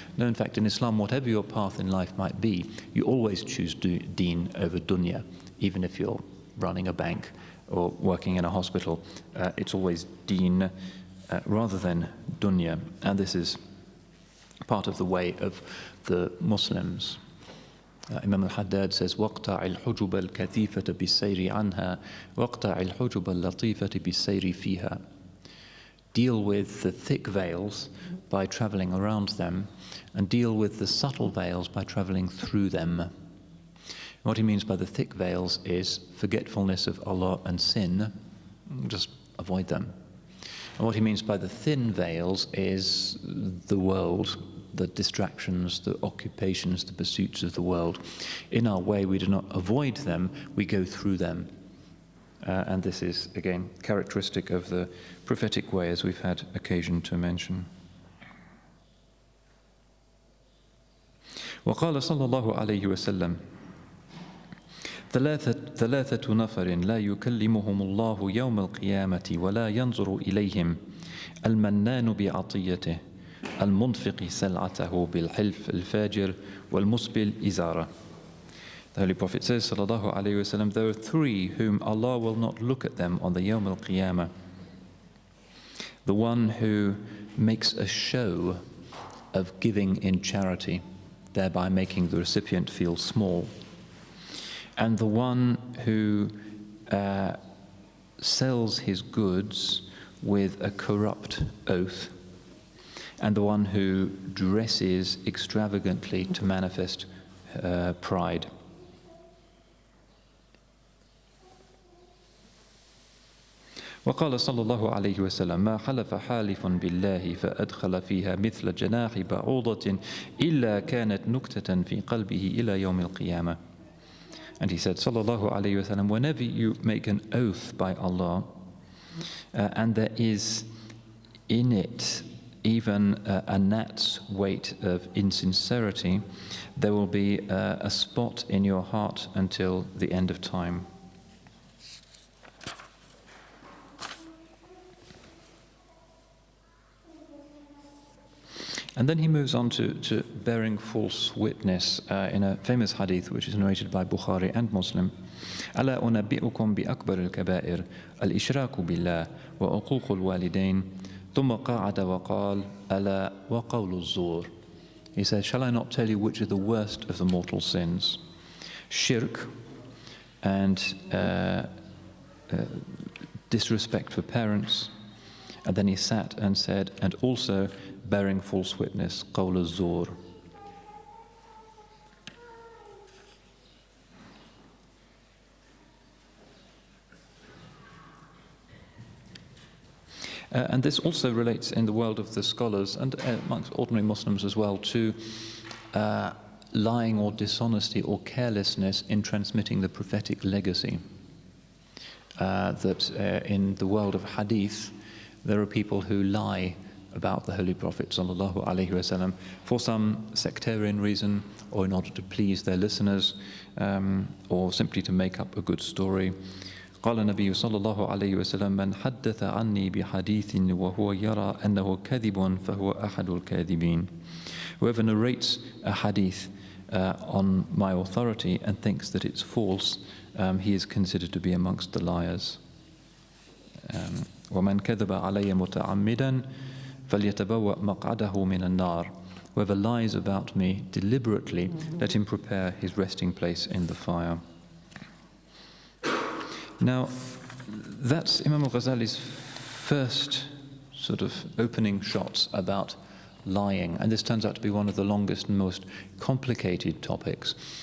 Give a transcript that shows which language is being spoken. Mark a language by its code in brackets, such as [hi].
[en] No, in fact, in Islam, whatever your path in life might be, you always choose deen over dunya, even if you're running a bank or working in a hospital. It's always deen rather than dunya. And this is part of the way of the Muslims. Imam Al says, [ar] وَاقْطَعِ الْحُجُبَ الْكَثِيفَةَ بِالسَّيْرِ عَنْهَا وَاقْطَعِ الْحُجُبَ اللَّطِيفَةَ بِالسَّيْرِ فِيهَا. [en] Deal with the thick veils by traveling around them, and deal with the subtle veils by traveling through them. What he means by the thick veils is forgetfulness of Allah and sin. Just avoid them. And what he means by the thin veils is the world, the distractions, the occupations, the pursuits of the world. In our way, we do not avoid them, we go through them. And this is, again, characteristic of the prophetic way, as we've had occasion to mention. [ar] وقال صلى الله عليه وسلم ثلاثة نفر لا يكلمهم الله يوم القيامة ولا ينظر إليهم المنان بعطيته المنفق سلعته بالحلف الفاجر والمسبل إزاره. [en] The Holy Prophet says, [ar] sallallahu alayhi wasallam, [en] there are three whom Allah will not look at them on the Yawm al-Qiyamah. The one who makes a show of giving in charity, thereby making the recipient feel small. And the one who sells his goods with a corrupt oath. And the one who dresses extravagantly to manifest pride. [ar] وقال صلى الله عليه وسلم ما حلف حالف بالله فأدخل فيها مثل جناح بعوضة إلا كانت نكتة في قلبه إلى يوم القيامة. [en] And he said, [ar] صلى الله عليه وسلم, [en] whenever you make an oath by Allah, and there is in it even a gnat's weight of insincerity, there will be a spot in your heart until the end of time. And then he moves on to bearing false witness in a famous hadith which is narrated by Bukhari and Muslim. [ar] ألا أنبئكم بأكبر الكبائر الإشراك بالله وعقوق الوالدين ثم قعد وقال ألا وقول الزور. [en] He says, shall I not tell you which are the worst of the mortal sins? Shirk and disrespect for parents. And then he sat and said, and also bearing false witness, qawl az-zur. And this also relates in the world of the scholars and amongst ordinary Muslims as well to lying or dishonesty or carelessness in transmitting the prophetic legacy. That in the world of hadith, there are people who lie about the Holy Prophet sallallahu alaihi wasallam for some sectarian reason, or in order to please their listeners, or simply to make up a good story. [ar] قال النبي صلى الله عليه وسلم من حدث عني بحديث وهو يرى أنه كذب فهو أحد الكاذبين. [en] Whoever narrates a hadith on my authority and thinks that it's false, he is considered to be amongst the liars. [ar] ومن كذب علي متعمدا فليتبوأ مقعده من النار. [en] Whoever lies about me deliberately, let him prepare his resting place in the fire. Now, that's Imam Al Ghazali's first sort of opening shots about lying, and this turns out to be one of the longest and most complicated topics.